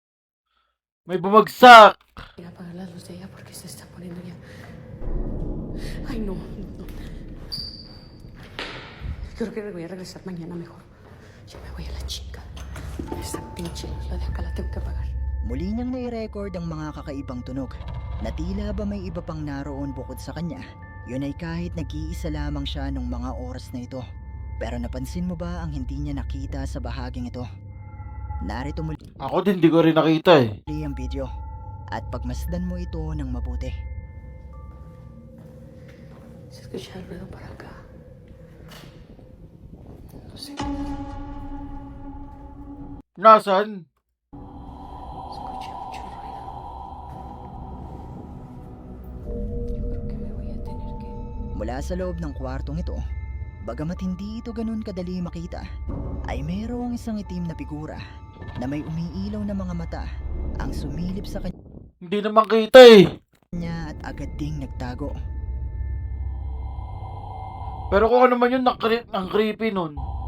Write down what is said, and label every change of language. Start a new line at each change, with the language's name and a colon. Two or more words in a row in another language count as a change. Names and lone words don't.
Filipino: May bumagsak!
Spanish: ir a apagar la luz de ella porque se está poniendo ya. Ay, no. Creo que me voy a regresar mañana mejor. Yo me voy a la chica. Esa pinche luz, la de acá la tengo que apagar.
Filipino: Muli niyang nai-record ang mga kakaibang tunog na tila ba may iba pang naroon bukod sa kanya. Yun ay kahit nag-iisa lamang siya nung mga oras na ito. Pero napansin mo ba ang hindi niya nakita sa bahaging ito? Narito muli Ako din, di ko rin nakita eh. ang video at pagmasdan mo ito ng mabuti.
Spanish: Se escucha el ruido para acá. No sé qué.
Filipino: Nasaan?
Spanish: Escuché mucho ruido. Yo creo que me voy a tener que...
Filipino: Mula sa loob ng kwartong ito, bagamat hindi ito ganun kadali makita, ay mayroong isang itim na figura na may umiilaw na mga mata ang sumilip sa Hindi naman kita eh. kanya at agad ding nagtago. Pero kung ano man yun, ang creepy nun.